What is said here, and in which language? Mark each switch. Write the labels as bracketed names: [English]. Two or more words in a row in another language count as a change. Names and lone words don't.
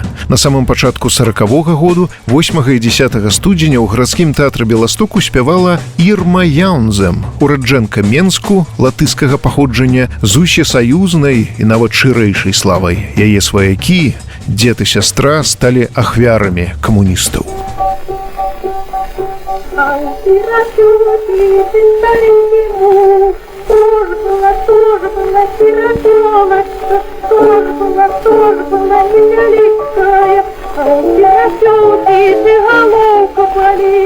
[Belarusian] На самым пачатку 40-го году, 8 і 10 студзеня ў гарадскім тэатры Беластоку спявала Ірма Яунзем, ураджэнка Менску, латыскага паходжання, з усесаюзнай і нават шырэйшай славай. Яе сваякі, дзед і сястра сталі ахвярамі камуністаў. [Russian] Тоже была сиротелочка, тоже была невеликая, а у сиротелки ты головка болит.